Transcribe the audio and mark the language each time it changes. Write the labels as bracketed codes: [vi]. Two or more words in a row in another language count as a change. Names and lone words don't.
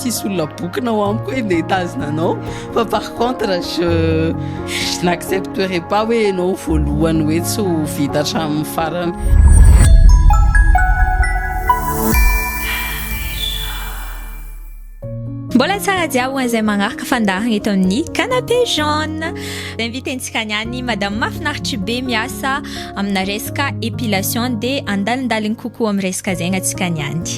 [mg] tsisy olona bokinao amiko hoe ndeha hitazona anao fa [fr] par contre je n'accepterai pas [mg] hoe anao voalohany hoe tsy ho vita hatramin'ny farany. Mbola tsara jiaby ho an'izay magnaraka fandarana eto amin'ny [fr] canapé jaune. [mg] Invitentsika niany madame mahafinaritra be miasa amina resaka épilation dia andalindaliny kokoa amin'ny resaka zegny atsika niany.